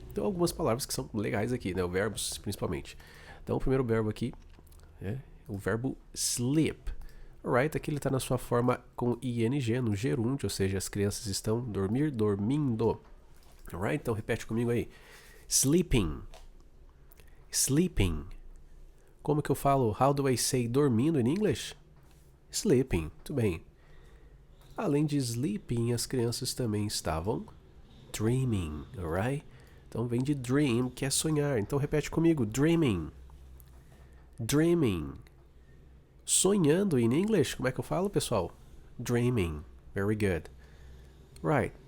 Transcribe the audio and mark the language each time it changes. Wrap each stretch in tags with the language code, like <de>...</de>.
<pt>Então algumas palavras que são legais aqui, né? Verbos principalmente. Então o primeiro verbo aqui é o verbo sleep. Alright, aqui ele está na sua forma com ing no gerúndio, ou seja, as crianças estão dormindo. Alright, então repete comigo aí. Sleeping. Sleeping. Como que eu falo?</pt> <en>How do I say dormindo in English?</en> <pt>Sleeping. Muito bem. Além de sleeping, as crianças também estavam dreaming. Alright? Então vem de dream, que é sonhar. Então repete comigo. Dreaming. Dreaming. Sonhando em inglês, como é que eu falo, pessoal? Dreaming.</pt> <en>Very good. Right.</en>